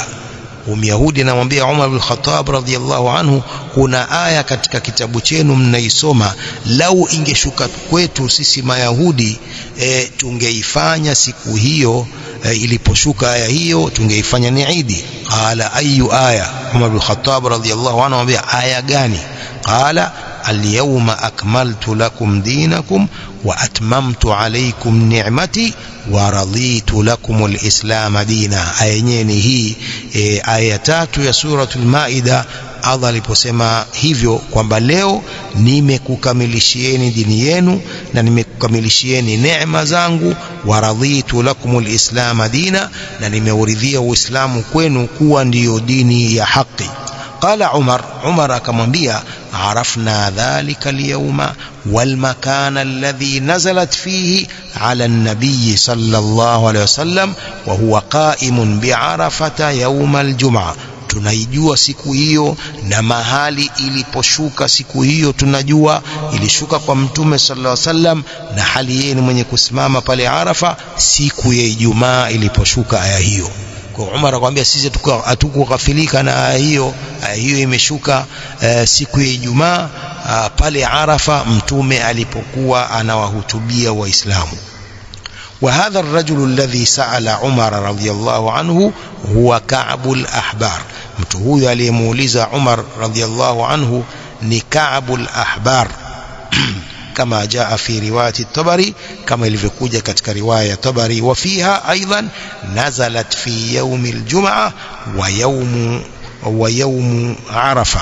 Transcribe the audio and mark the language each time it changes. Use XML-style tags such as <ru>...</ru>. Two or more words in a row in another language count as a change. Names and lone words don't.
<sw>Myahudi anamwambia Umar bin Khattab</sw> <ar>رضي الله عنه,</ar> <sw>kuna aya katika kitabu chenu mnaisoma, lau ingeshuka kwetu sisi Mayahudi tungeifanya siku hiyo, iliposhuka aya hiyo tungeifanya ni Idi.</sw> <ar>قال أي آية?</ar> <sw>Umar bin Khattab</sw> <ar>رضي الله عنه</ar> <sw>anamwambia, aya gani?</sw> <ar>قال اليوم أكملت لكم دينكم وأتممت عليكم نعمتي ورضيت لكم الإسلام دينا.</ar> <sw>Aya yenyewe ni hii aya 3 ya suratul Maida. Allah aliposema hivyo kwamba leo nimekukamilishieni dini yenu na nimekukamilishieni neema zangu,</sw> <ar>ورضيت لكم الإسلام دينا,</ar> <sw>na nimeuridhia Uislamu kwenu kuwa ndiyo dini ya haki. Qala Umar akamwambia,</sw> <ar>عرفنا ذلك اليوم والمكان الذي نزلت فيه على النبي صلى الله عليه وسلم وهو قائم بعرفة يوم الجمعة.</ar> <sw>Tunaijua siku hiyo na mahali iliposhuka siku hiyo, tunajua ilishuka kwa Mtume</sw> <ar>صلى الله عليه وسلم</ar> <sw>na hali yeye ni mwenye kusimama pale Arafa siku ya Ijumaa iliposhuka aya hiyo. Kwa Umar akamwambia, sisi hatukughafilika na aya hiyo. Aya hiyo imeshuka siku ya Ijumaa pale Arafa Mtume alipokuwa anawahutubia Waislamu.</sw> <ar>وهذا الرجل الذي سأل عمر رضي الله عنه هو كعب الأحبار.</ar> <sw>mtu huyo aliyemuuliza Umar</sw> <ar>رضي الله عنه</ar> <sw>ni Ka'b al-Ahbar kama</sw> <ar>جاء في رواية</ar> <sw>at-Tabari, kama ilivyokuja katika riwaya ya Tabari.</sw> <ar>وفيها أيضا نزلت في يوم الجمعة ويوم عرفة.</ar>